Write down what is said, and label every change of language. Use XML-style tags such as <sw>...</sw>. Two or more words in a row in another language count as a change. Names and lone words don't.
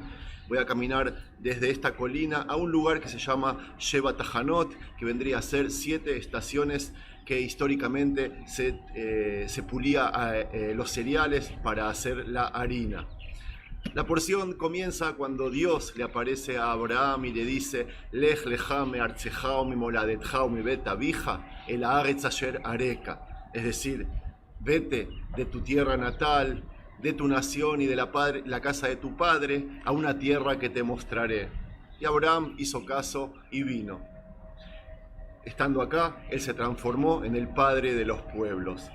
<es>Voy a caminar desde esta colina a un lugar que se llama Sheva Tahanot, que vendría a ser 7 estaciones que históricamente se pulía los cereales para hacer la harina. La porción comienza cuando Dios le aparece a Abraham y le dice</es> <he>לך לך מארצך וממולדתך ומבית אביך אל הארץ אשר אראך,</he> <es>es decir, vete de tu tierra natal, de tu nación y de la casa de tu padre a una tierra que te mostraré. Y Abraham hizo caso y vino. Estando acá, él se transformó en el padre de los pueblos.</es>